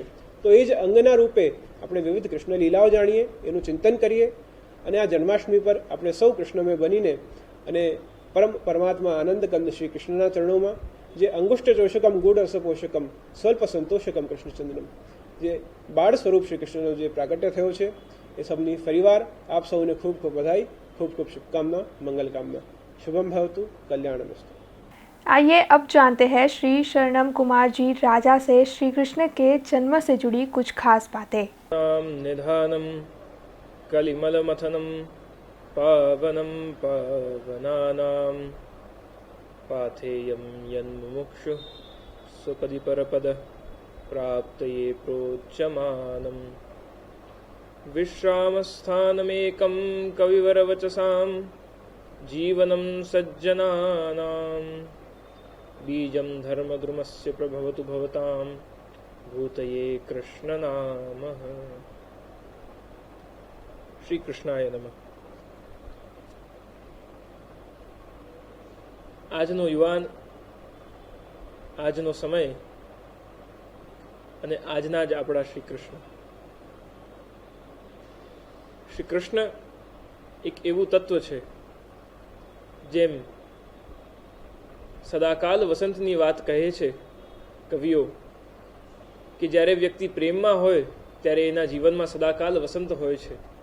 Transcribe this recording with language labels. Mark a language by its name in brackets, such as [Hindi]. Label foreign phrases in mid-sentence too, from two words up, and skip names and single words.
[Gujarati] તો એ જ અંગના રૂપે આપણે વિવિધ કૃષ્ણ લીલાઓ જાણીએ, એનું ચિંતન કરીએ અને આ જન્માષ્ટમી પર આપણે સૌ કૃષ્ણમય બનીને અને પરમાત્મા આનંદકંદ શ્રી કૃષ્ણના ચરણોમાં જે [Sanskrit] अंगुष्ठ चोषकम गुड रस पोषकम स्वल्प संतोषकम कृष्णचंद्रम, [Gujarati] જે બાળ સ્વરૂપ શ્રી કૃષ્ણનો જે પ્રાગટ્ય થયો છે એ સબની ફરીવાર આપ સૌને ખૂબ ખૂબ બધાઈ, ખૂબ ખૂબ શુભકાमना, [Hindi] मंगल कामना। [Sanskrit] शुभम भवतु, कल्याणमस्तु। [Hindi] आइए अब जानते हैं श्री शरणम कुमार जी राजा से श्री कृष्ण के जन्म से जुड़ी कुछ खास बातें। [Sanskrit] निधानम कलिमलमथनम पावनम पावनानां पाथेयं यन्मुमुक्षु स्वपदि परपद प्राप्तये प्रोच्यमानम् विश्रामस्थानमेकं कविवरवचसां जीवनं सज्जनानां बीजं धर्मद्रुमस्य प्रभवतु भवतां भूतये कृष्णनामः। श्री कृष्णाय नमः। [Gujarati] આજનો યુવાન, આજનો સમય અને આજના જ આપણા શ્રી કૃષ્ણ. શ્રી કૃષ્ણ એક એવું તત્વ છે જેમ સદાકાલ વસંતની વાત કહે છે કવિઓ કે જ્યારે વ્યક્તિ પ્રેમમાં હોય ત્યારે એના જીવનમાં સદાકાલ વસંત હોય છે.